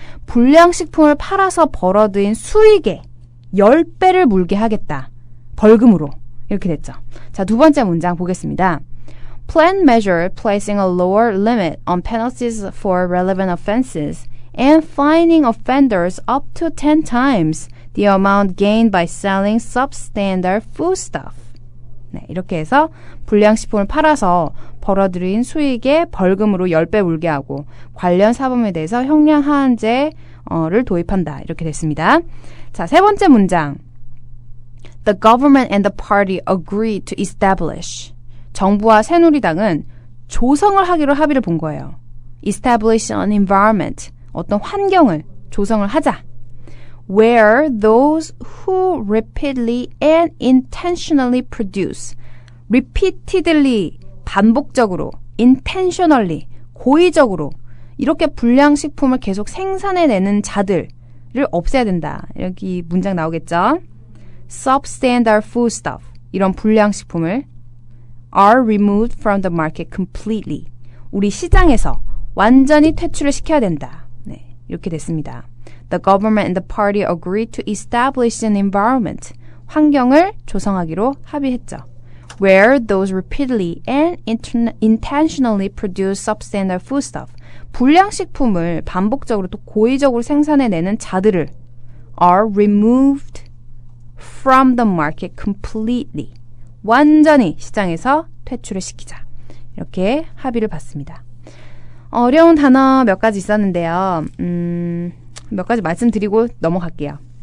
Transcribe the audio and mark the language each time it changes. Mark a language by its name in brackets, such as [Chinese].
[Korean] 불량식품을 팔아서 벌어들인 수익의 10배를 물게 하겠다. 벌금으로. 이렇게 됐죠. 자, 두 번째 문장 보겠습니다. [English] Plan measure placing a lower limit on penalties for relevant offenses and fining offenders up to 10 times the amount gained by selling substandard foodstuff. [Korean] 네, 이렇게 해서 불량식품을 팔아서 벌어들인 수익의 벌금으로 10배 물게 하고 관련 사범에 대해서 형량 하한제를 도입한다. 이렇게 됐습니다. 자, 세 번째 문장. [English] The government and the party agreed to establish. [Korean] 정부와 새누리당은 조성을 하기로 합의를 본 거예요. [English] Establish an environment. [Korean] 어떤 환경을 조성을 하자. [English] Where those who repeatedly and intentionally produce. [Korean] repeatedly, 반복적으로, intentionally, 고의적으로 이렇게 불량식품을 계속 생산해내는 자들을 없애야 된다. 여기 문장 나오겠죠? [English] Substandard foodstuff. [Korean] 이런 불량식품을 [English] are removed from the market completely. [Korean] 우리 시장에서 완전히 퇴출을 시켜야 된다. 네, 이렇게 됐습니다. [English] The government and the party agreed to establish an environment. [Korean] 환경을 조성하기로 합의했죠. [English] Where those repeatedly and intentionally produce substandard foodstuff. [Korean] 불량식품을 반복적으로 또 고의적으로 생산해내는 자들을 [English] are removed from the market completely. [Korean] 완전히 시장에서 퇴출을 시키자. 이렇게 합의를 봤습니다. 어려운 단어 몇 가지 있었는데요. 몇 가지 말씀드리고 넘어갈게요.